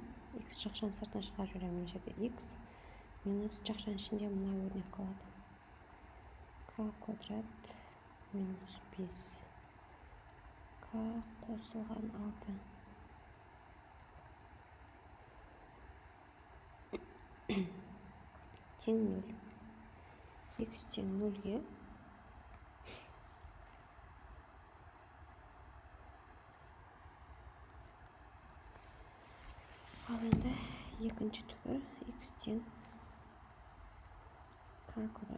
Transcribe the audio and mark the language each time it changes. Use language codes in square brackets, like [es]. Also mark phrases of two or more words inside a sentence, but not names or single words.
[kk] X жақшаның сыртына шығарып жүремін, мына жерде x минус жақшаның ішінде мына өрнек қалады. К квадрат минус 5 К қосылған 6 тең 0. X тең 0-ге ал енді екінші түбір x тең К квадрат.